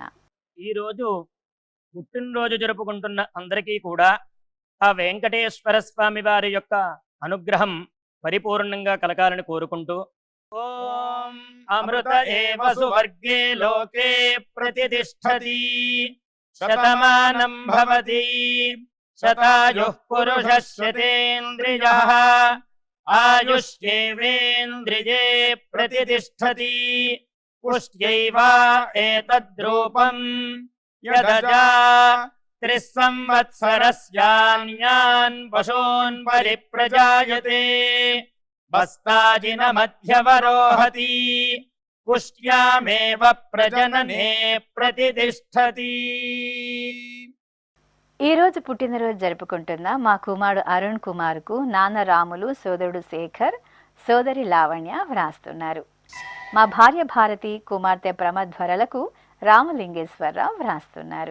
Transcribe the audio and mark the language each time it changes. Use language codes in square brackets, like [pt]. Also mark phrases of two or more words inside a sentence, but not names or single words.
[te] ఈరోజు పుట్టినరోజు జరుపుకుంటున్న అందరికీ కూడా ఆ వెంకటేశ్వర స్వామి వారి యొక్క అనుగ్రహం పరిపూర్ణంగా కలగాలని కోరుకుంటూ, [sa] ॐ अमृत एव सुवर्गे लोके प्रतिष्ठति शतमानं भवति शतायुः पुरुषः शतेन्द्रियः आयुष्येवेन्द्रिये प्रतिष्ठति पुष्ट्यैव एतद्रूपं यदजा त्रिस्संवत्सरस्यान्यान् पशून् परिप्रजायते बस्ताजिनमध्यवरोहति पुष्ट्यामेव प्रजनने प्रतितिष्ठति। [te] ఈ రోజు పుట్టినరోజు జరుపుకుంటున్న మా కుమారుడు అరుణ్ కుమార్కు నాన్న రాములు, సోదరుడు శేఖర్, సోదరి లావణ్య వ్రాస్తున్నారు. మా భార్య భారతి, కుమార్తె ప్రమధ్వరలకు రామలింగేశ్వరరావు వ్రాస్తున్నారు.